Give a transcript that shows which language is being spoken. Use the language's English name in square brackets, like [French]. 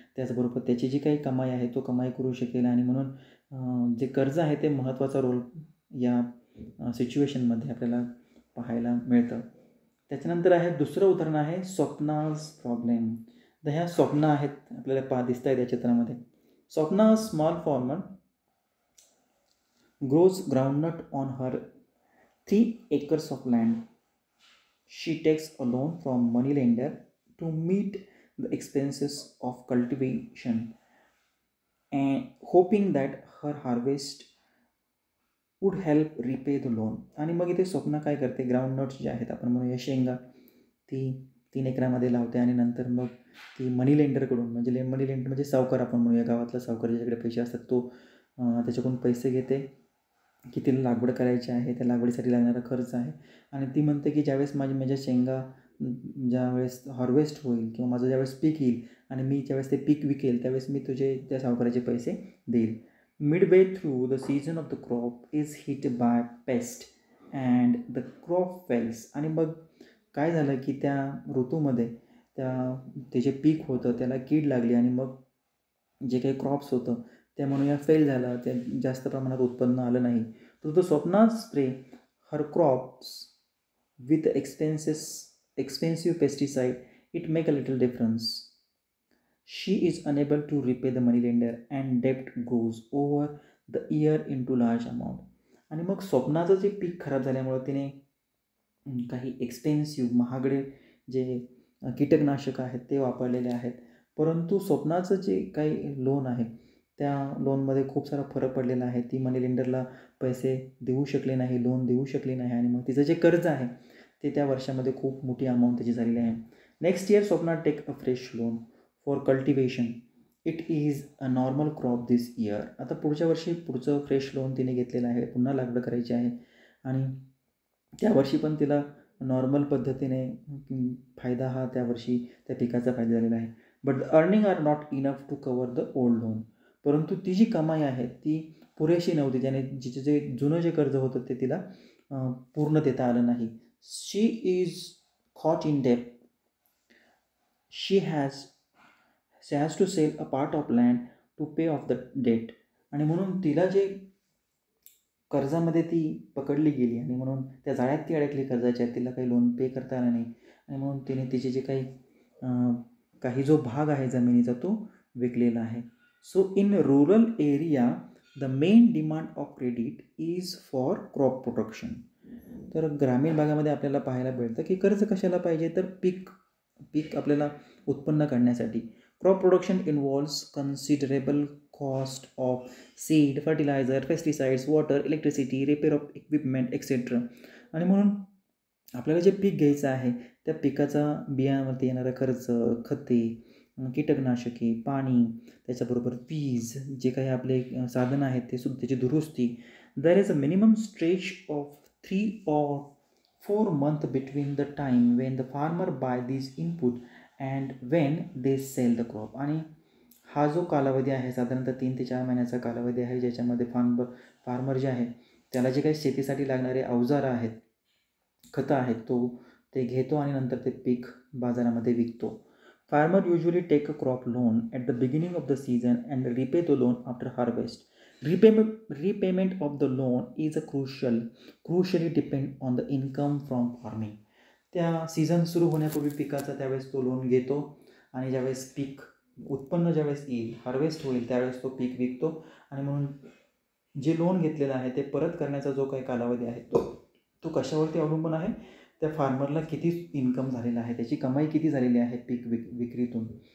[Marathi] त्याचबरोबर त्याची जी काही कमाई आहे तो कमाई करू शकेल. आणि म्हणून जे कर्ज आहे ते महत्त्वाचा रोल या सिच्युएशनमध्ये आपल्याला पाहायला मिळतं. त्याच्यानंतर आहे दुसरं उदाहरण आहे स्वप्नाज प्रॉब्लेम. तर ह्या स्वप्न आहेत आपल्याला दिसत आहेत या चित्रामध्ये. [English] Swapna small farmer grows groundnut on her 3 acres of land. She takes a loan from money lender to meet the expenses of cultivation and hoping that her harvest would help repay the loan. [Marathi] आणि मग इथे स्वप्ना काय करते, groundnuts जे आहेत आपण म्हणूया शेंगा, ती 3 एकरामध्ये लावते आणि नंतर मग ती मनी लेंडरकडून मनी लेंडर म्हणजे सावकार आपण म्हणूया, गावातला सावकार ज्याच्याकडे पैसे असतात तो त्याच्याकडून पैसे घेते की तिला लागवड करायची आहे, त्या लागवडीसाठी लागणारा खर्च आहे. आणि ती म्हणते की ज्यावेळेस माझ्या शेंगा ज्यावेळेस हार्वेस्ट होईल किंवा माझं ज्यावेळेस पीक येईल आणि मी ज्यावेळेस ते पीक विकेल त्यावेळेस मी तुझे त्या सावकाराचे पैसे देईल. [English] Midway through the season of the crop is hit by pest and the crop fails. [Marathi] आणि मग काय झालं की त्या ऋतूमध्ये ते जे पीक होतं त्याला कीड लागली आणि मग जे काही क्रॉप्स होतं ते म्हणूया फेल झालं, ते जास्त प्रमाणात उत्पन्न आलं नाही. [English] तर तो Swapna's spray her crops with expensive pesticide, it make a little difference. She is unable to repay the money lender and debt grows over the year into large amount. [Marathi] आणि मग स्वप्नाचं जे पीक खराब झाल्यामुळं तिने काही एक्सपेन्सिव्ह महागडे जे कीटकनाशक आहेत ते वापरलेले आहेत. परंतु स्वप्नाचं जे काही लोन आहे त्या लोनमध्ये खूप सारा फरक पडलेला आहे. ती मनी लेंडरला पैसे देऊ शकले नाही, लोन देऊ शकली नाही आणि मग तिचं जे कर्ज आहे ते त्या वर्षामध्ये खूप मोठी अमाऊंट त्याची झालेली आहे. [English] Next year Swapna take a fresh loan for cultivation. It is a normal crop this year. [Marathi] आता पुढच्या वर्षी पुढचं फ्रेश लोन तिने घेतलेलं आहे, पुन्हा लागवड करायची आहे आणि त्या वर्षी पण तिला नॉर्मल पद्धतीने फायदा हा त्या वर्षी त्या पिकाचा फायदा झालेला आहे. [English] But the earning are not enough to cover the old loan. [Marathi] परंतु ती जी कमाई आहे ती पुरेशी नव्हती, ज्याने जिचे जे जुनं जे कर्ज होतं ते तिला पूर्ण देता आलं नाही. [English] She is caught in debt. She has to sell a part of land to pay off the debt. [Marathi] आणि म्हणून तिला जे कर्जामध्ये ती पकडली गेली आणि म्हणून त्या जाळ्यात ती अडकली कर्जाच्या, तिला काही लोन पे करता आलं नाही आणि म्हणून तिने तिचे जे काही जो भाग आहे जमिनीचा तो विकलेला आहे. [English] So in rural area the main demand of credit is for crop production. [Marathi] तर ग्रामीण भागामध्ये आपल्याला पाहायला मिळतं की कर्ज कशाला पाहिजे, तर पीक आपल्याला उत्पन्न करण्यासाठी. [English] Crop production involves considerable cost of seed, fertilizer, pesticides, water, electricity, repair of equipment, etc. [Marathi] आणि म्हणून आपल्याला जे पीक घ्यायचं आहे त्या पिकाचा बियाणावरती येणारा खर्च, खते, कीटकनाशके, पाणी, त्याच्याबरोबर वीज, जे काही आपले साधनं आहेत ते सुद्धा, त्याची दुरुस्ती. [English] There is a minimum stretch of 3 or 4 months between the time when the farmer buy these input and when they sell the crop. [Marathi] आणि हा जो कालावधी आहे साधारणतः 3 ते 4 महिन्याचा कालावधी आहे, ज्याच्यामध्ये फार्मर जे आहे त्याला जे काही शेतीसाठी लागणारे अवजारं आहेत, खतं आहेत, ते घेतो आणि नंतर ते पीक बाजारामध्ये विकतो. [English] Farmer usually take a crop loan at the beginning of the season and repay the loan after harvest. Repayment of the loan is a crucially depend on the income from farming. [Marathi] त्या season सुरू होण्यापूर्वी पिकाचा त्यावेळेस तो loan घेतो आणि ज्यावेळेस पीक उत्पन्न ज्यावेळेस येईल, हार्वेस्ट होईल, त्यावेळेस तो पीक विकतो. आणि म्हणून जे लोन घेतलेलं आहे ते परत करण्याचा जो काही कालावधी आहे तो कशावरती अवलंबून आहे, त्या फार्मरला किती इन्कम झालेला आहे, त्याची कमाई किती झालेली आहे पीक विक्रीतून.